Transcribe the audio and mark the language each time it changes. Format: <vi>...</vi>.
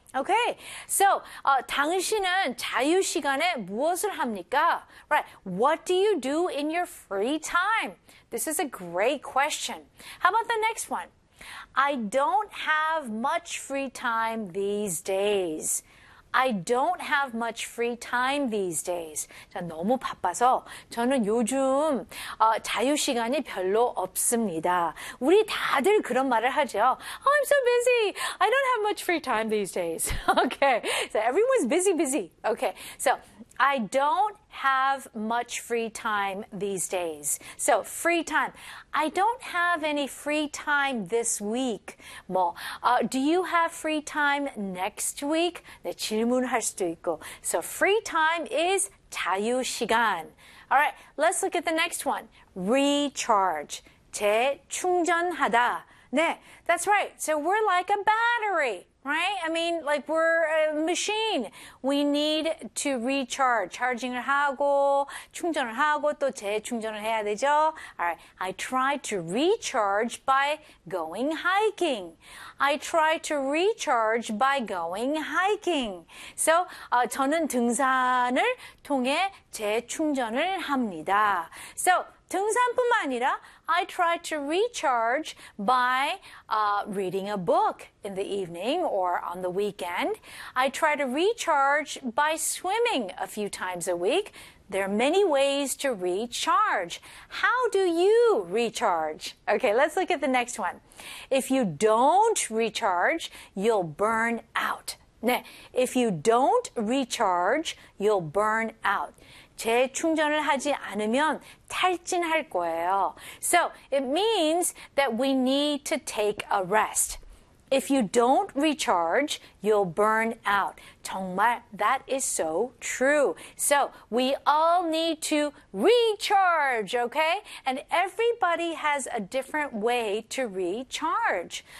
<en>Okay, so</en> <ko>당신은 자유 시간에 무엇을 합니까?</ko> <en>Right, what do you do in your free time? This is a great question. How about the next one? I don't have much free time these days. I don't have much free time these days.</en> <ko>자, 너무 바빠서 저는 요즘 자유 시간이 별로 없습니다. 우리 다들 그런 말을 하죠.</ko> <en>I'm so busy. I don't have much free time these days. Okay. So everyone's busy, busy. Okay. So I don't have much free time these days. So free time. I don't have any free time this week. 뭐, do you have free time next week?</en> <ko>네, 질문할 수도 있고.</ko> <en>So free time is</en> <ko>자유 시간.</ko> <en>All right, let's look at the next one.</en> <ko>Recharge. 재충전하다.</ko> <en>네, that's right. So we're like a battery. Right? I mean, like we're a machine. We need to recharge.</en> <ko>Charging을 하고, 충전을 하고, 또 재충전을 해야 되죠. Alright.</ko> <en>I try to recharge by going hiking. I try to recharge by going hiking.</en> <ko>So, 저는 등산을 통해 재충전을 합니다.</ko> <en>So,</en> <ko>등산뿐만 아니라</ko> <en>I try to recharge by reading a book in the evening or on the weekend. I try to recharge by swimming a few times a week. There are many ways to recharge. How do you recharge? Okay, let's look at the next one. If you don't recharge, you'll burn out. 네, if you don't recharge, you'll burn out.</en> <ko>재충전을 하지 않으면 탈진할 거예요.</ko> <en>So, it means that we need to take a rest. If you don't recharge, you'll burn out. 정말, that is so true. So, we all need to recharge, okay? And everybody has a different way to recharge.</en>